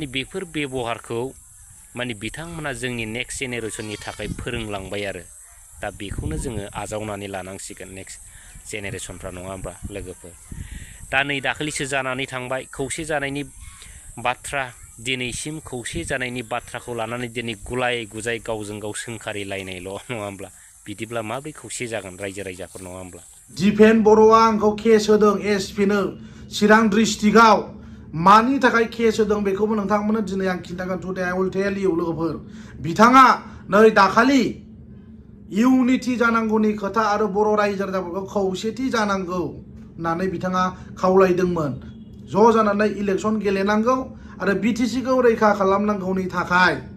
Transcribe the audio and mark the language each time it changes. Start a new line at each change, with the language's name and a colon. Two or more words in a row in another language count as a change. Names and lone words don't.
Bodo: बेफोर बेबहारखौ माने बिथांमोना जोंनि
English: next generation
Bodo: थाखाय फोरोंलांबाय आरो दा बेखौनो जोङो आजावनानै लानांसिगोन
English: next generation
Bodo: नङा होमबा लोगोफोर दा नै दाखालिसो जानानै थांबाय खौसे जानायनि बाथ्रा दिनैसिम खौसे जानायनि बाथ्राखौ लानानै दिनै गुलाय गुजाय गावजों गाव सोंखारिलायनायल' नङा होमब्ला बिदिब्ला माब्रै खौसे जागोन रायजो राजाफोर नङा होमब्ला दिपेन बर'आ आंखौ केस होदों SP नो चिरां डिस्ट्रिक्टआव मानि थाखाय केस होदों बेखौबो नोंथांमोननो दिनै आं खिन्थागोन
English: today I will tell you
Bodo: लोगोफोर बिथाङा नै दाखालि इउनिटि जानांगौनि खोथा आरो बर' रायजो राजाफोरखौ खौसेथि जानांगौ होननानै बिथाङा खावलायदोंमोन ज' जानानै इलेक्सन गेलेनांगौ आरो बिटिसिखौ रैखा खालामनांगौनि थाखाय